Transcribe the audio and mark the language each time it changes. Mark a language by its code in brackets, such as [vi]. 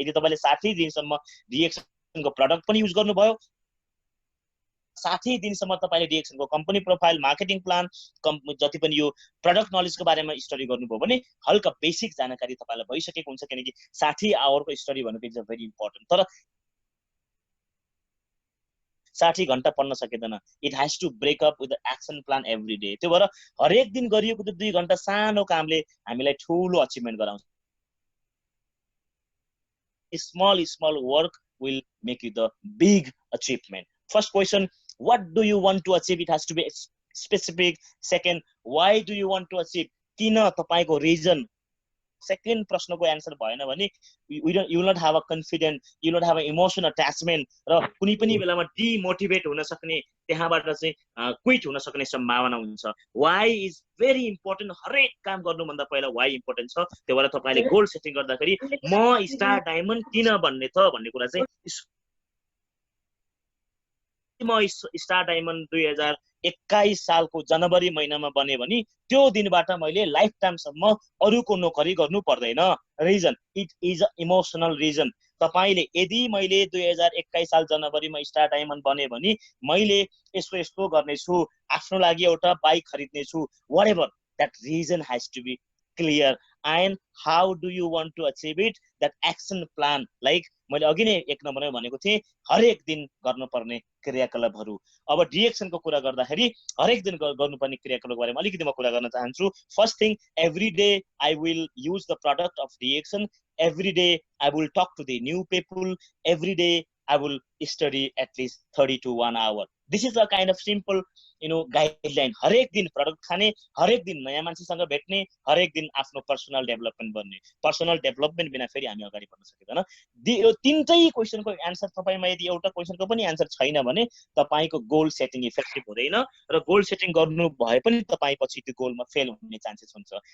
[ne] यदि तपाईले 60 दिनसम्म डिएक्सनको प्रोडक्ट पनि युज गर्नुभयो, 60 दिनसम्म तपाईले डिएक्सनको कम्पनी प्रोफाइल, मार्केटिङ प्लान, जति पनि यो प्रोडक्ट नलेजको बारेमा स्टडी गर्नुभयो भने हल्का बेसिक जानकारी तपाईलाई भइसकेको हुन्छ। किनकि 60 आवरको स्टडी भनेको [en] Is very important. [ne] तर 60 घण्टा पढ्न सकिँदैन। [en] It has to break up with the action plan every day. [ne] त्यो भएर हरेक दिन गरिएको त्यो 2 घण्टा सानो कामले हामीलाई ठूलो अचिभमेन्ट गराउँछ। [en] Small work will make you the big achievement. First question, what do you want to achieve? It has to be specific. Second, why do you want to achieve? [ne] किन तपाईको रिजन सेकेन्ड प्रश्नको answer भएन भने [en] you will not have a confident, you not have a emotional attachment [ne] र कुनै पनि बेलामा demotivate हुन सक्ने, त्यहाँबाट चाहिँ क्विट हुन सक्ने सम्भावना हुन्छ। [en] Why is very important. [ne] हरेक काम गर्नुभन्दा पहिला वाइ इम्पोर्टेन्ट छ। त्यो भएर तपाईँले गोल सेटिङ गर्दाखेरि म स्टार डायमन्ड किन भन्ने त भन्ने कुरा चाहिँ म स्टार डायमन्ड 2021 सालको जनवरी महिनामा बने भने त्यो दिनबाट मैले लाइफ टाइमसम्म अरूको नोकरी गर्नु पर्दैन। [en] Reason it is a emotional reason. [ne] तपाईँले यदि मैले 2021 साल जनवरीमा स्टार डायमन्ड बने भने मैले यस्तो यस्तो गर्नेछु, आफ्नो लागि एउटा bike खरिद्नेछु, [en] Whatever, that reason has to be clear and how do you want to achieve it, that action plan. [ne] Like मैले अघि नै 1 नम्बरमा भनेको थिएँ, हरेक दिन गर्नुपर्ने क्रियाकलापहरू। अब डिएक्सनको कुरा गर्दाखेरि हरेक दिन गर्नुपर्ने क्रियाकलापको बारेमा अलिकति म कुरा गर्न चाहन्छु। [en] First thing, every day I will use the product of DXN. Every day I will talk to the new people. Every day I will study at least 30 to 1 hour। This is a kind of simple guideline. [ne] हरेक दिन product खाने, हरेक दिन नयाँ मान्छेसँग भेट्ने, हरेक दिन आफ्नो पर्सनल डेभलपमेन्ट गर्ने। पर्सनल डेभलपमेन्ट बिना फेरि हामी अगाडि बढ्न सकिँदैन। यो तिनटै क्वेसनको एन्सर तपाईँमा यदि एउटा क्वेसनको पनि एन्सर छैन भने तपाईँको गोल सेटिङ इफेक्टिभ हुँदैन र गोल सेटिङ गर्नु भए पनि तपाईँ पछि त्यो गोलमा फेल हुने चान्सेस हुन्छ।